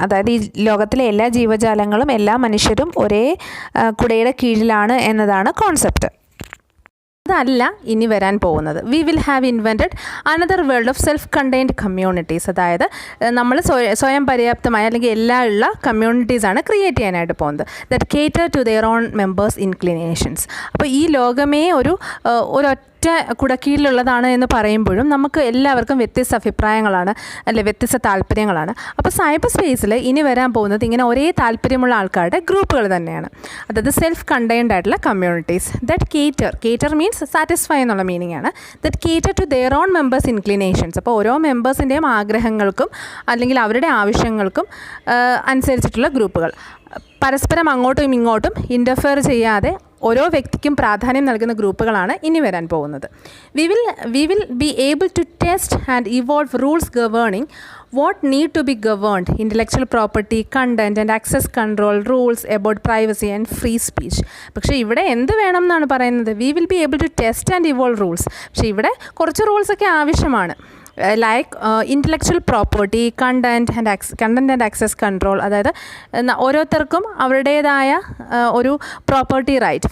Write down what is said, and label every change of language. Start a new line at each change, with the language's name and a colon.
Malayalam: അതായത് ഈ ലോകത്തിലെ എല്ലാ ജീവജാലങ്ങളും എല്ലാ മനുഷ്യരും ഒരേ കുടയുടെ കീഴിലാണ് എന്നതാണ് കോൺസെപ്റ്റ്. അതല്ല ഇനി വരാൻ പോകുന്നത്.
English: We will have invented another world of self contained communities.
Malayalam: അതായത് നമ്മൾ സ്വയം പര്യാപ്തമായ അല്ലെങ്കിൽ എല്ലാം ഉള്ള കമ്മ്യൂണിറ്റീസാണ് ക്രിയേറ്റ് ചെയ്യാനായിട്ട് പോകുന്നത്.
English: That cater to their own members' inclinations.
Malayalam: അപ്പോൾ ഈ ലോകമേ ഒരൊറ്റ കുടക്കീഴിലുള്ളതാണ് എന്ന് പറയുമ്പോഴും നമുക്ക് എല്ലാവർക്കും വ്യത്യസ്ത അഭിപ്രായങ്ങളാണ്, അല്ലെ വ്യത്യസ്ത താല്പര്യങ്ങളാണ്. അപ്പോൾ സൈബർ സ്പേസിൽ ഇനി വരാൻ പോകുന്നത് ഇങ്ങനെ ഒരേ താല്പര്യമുള്ള ആൾക്കാരുടെ ഗ്രൂപ്പുകൾ തന്നെയാണ്. അതായത് സെൽഫ് കണ്ടെയ്ൻഡ് ആയിട്ടുള്ള communities.
English: that cater means satisfy
Malayalam: എന്നുള്ള മീനിങ് ആണ്.
English: That cater to their own members' inclinations.
Malayalam: അപ്പോൾ ഓരോ മെമ്പേഴ്സിൻ്റെയും ആഗ്രഹങ്ങൾക്കും അല്ലെങ്കിൽ അവരുടെ ആവശ്യങ്ങൾക്കും അനുസരിച്ചിട്ടുള്ള ഗ്രൂപ്പുകൾ. പരസ്പരം അങ്ങോട്ടും ഇങ്ങോട്ടും ഇൻ്റർഫെയർ ചെയ്യാതെ ഓരോ വ്യക്തിക്കും പ്രാധാന്യം നൽകുന്ന ഗ്രൂപ്പുകളാണ് ഇനി വരാൻ പോകുന്നത്.
English: We will be able to test and evolve rules governing what need to be governed: intellectual property, content and access control, rules about privacy and free speech.
Malayalam: പക്ഷേ ഇവിടെ എന്ത് വേണം എന്നാണ് പറയുന്നത്?
English: We will be able to test and evolve rules.
Malayalam: പക്ഷേ ഇവിടെ കുറച്ച് റൂൾസൊക്കെ ആവശ്യമാണ്.
English: Like intellectual property, content and access control.
Malayalam: അതായത് ഓരോരുത്തർക്കും അവരുടേതായ ഒരു പ്രോപ്പർട്ടി റൈറ്റ്.